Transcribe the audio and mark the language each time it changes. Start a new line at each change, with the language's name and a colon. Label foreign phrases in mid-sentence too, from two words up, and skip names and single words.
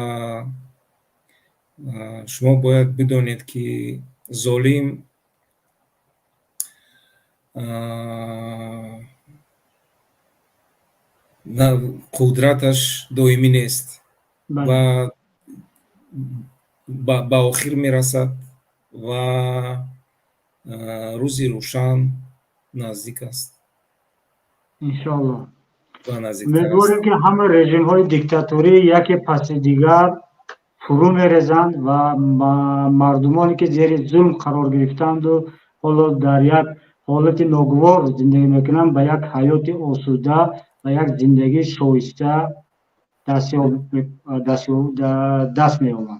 Persian: شما باید بدانید که ظالم قدرتش دائمی نیست و به آخر می رسد و روزی روشن نزدیک است.
Tajik: иншаллоҳ. ба назиктар
Persian: امیدواریم که همه رژیم های دیکتاتوری یکی پس دیگر فرو می‌ریزند و مردمانی که زیر ظلم قرار گرفتند و حالا در یک حالت ناگوار زندگی میکنند به یک حیات آسوده و یک زندگی شایسته دست می‌یابند.